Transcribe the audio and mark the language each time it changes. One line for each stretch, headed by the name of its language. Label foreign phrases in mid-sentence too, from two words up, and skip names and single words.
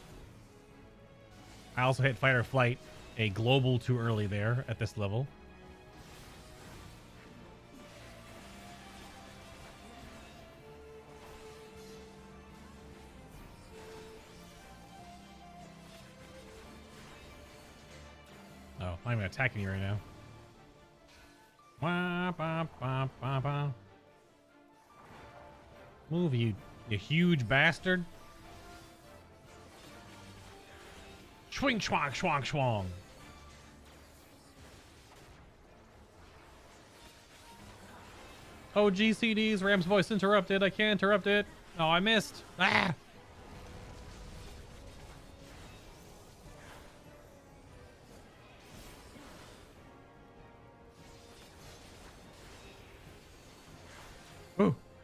English: I also hit fight or flight, a global too early there at this level. Oh, I'm even attacking you right now. Wah, bah, bah, bah, bah. Move, you huge bastard. Swing, schwang, schwang, schwang. Oh, GCDs, Ram's voice interrupted. I can't interrupt it. Oh, I missed. Ah! Ooh.